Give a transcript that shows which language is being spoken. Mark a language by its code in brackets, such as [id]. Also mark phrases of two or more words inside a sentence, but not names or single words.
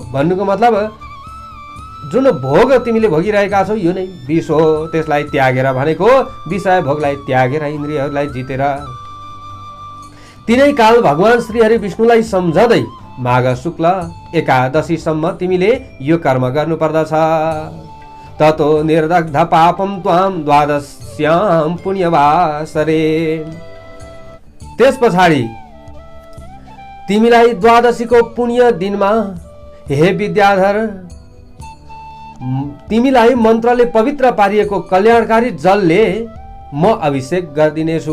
[ne] भन्नुको मतलब जुन भोग तिमीले भोगिरहेका छौ यो नै विष हो। त्यसलाई त्यागेर भनेको विषय भोगलाई त्यागेर इन्द्रियहरूलाई जितेर तिनै काल भगवान श्रीहरि विष्णुलाई सम्झँदै माघ शुक्ल एकादशीसम्म तिमीले यो कर्म गर्नुपर्दछ। [sa] ततो निर्दग्ध पापम त्वाम द्वादश्याम पुण्यवासरे। [ne] त्यस पछाडि तिमीलाई द्वादशीको पुण्य दिनमा हे विद्याधर, तिमीलाई मन्त्रले पवित्र पारिएको कल्याणकारी जलले म अभिषेक गरिदिनेछु।